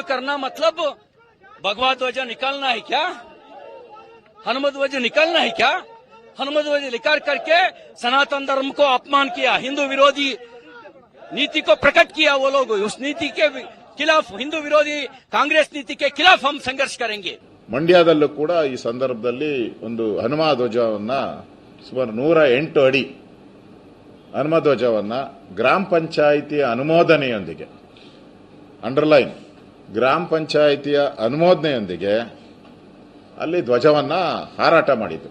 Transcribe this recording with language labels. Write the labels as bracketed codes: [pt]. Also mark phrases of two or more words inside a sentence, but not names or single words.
[hi] करना मतलब भगवा ध्वज निकालना है क्या? हनुमान ध्वज निकालना है क्या? हनुमान ध्वज निकाल करके सनातन धर्म को अपमान किया, हिंदू विरोधी नीति को प्रकट किया। वो लोग उस नीति के खिलाफ, हिंदू विरोधी कांग्रेस नीति के खिलाफ हम संघर्ष करेंगे। [kn] ಮಂಡ್ಯದಲ್ಲೂ ಕೂಡ ಈ ಸಂದರ್ಭದಲ್ಲಿ ಒಂದು ಹನುಮ ಧ್ವಜವನ್ನ ಸುಮಾರು 108 ಅಡಿ ಹನುಮ ಧ್ವಜವನ್ನ ಗ್ರಾಮ ಪಂಚಾಯಿತಿಯ ಅನುಮೋದನೆಯೊಂದಿಗೆ, ಅಂಡರ್ಲೈನ್, ಗ್ರಾಮ ಪಂಚಾಯಿತಿಯ ಅನುಮೋದನೆಯೊಂದಿಗೆ ಅಲ್ಲಿ ಧ್ವಜವನ್ನ ಹಾರಾಟ ಮಾಡಿದ್ರು.